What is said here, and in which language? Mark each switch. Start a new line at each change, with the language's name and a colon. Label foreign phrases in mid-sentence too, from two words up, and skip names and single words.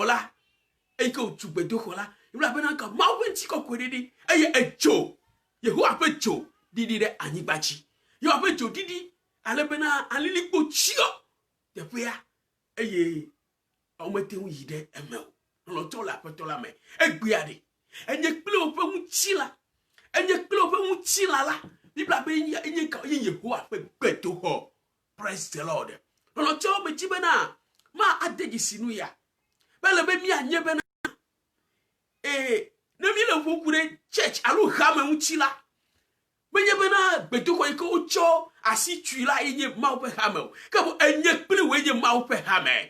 Ewe: la eye ke tu gbedoxɔ la yebla bena ka Mawu ŋutikɔkɔe ɖiɖi eye edzo Yehowa ƒe dzo ɖiɖi ɖe anyigba dzi Yehowa ƒe dzo ɖiɖi ale bena alilikpo tsyɔ teƒea eye womete ŋu yi ɖe eme o lɔtɔ le aƒetɔ la me egbea ɖe enye kple woƒe ŋutilã enye kple woƒe ŋutilã la bibla be enye ka ye Yehowa ƒe gbedoxɔ.
English: Praise the Lord.
Ewe: Lɔtɔ me dzi bena ma ade dzi sinu ya bele be mianye bena ne mi le ƒoƒu ɖe church alo hame ŋuti la menye bena gbedoxɔ yi ke wotsɔ asi tui la enye Mawu ƒe hame o ke bo enye kple wo enye Mawu ƒe hame.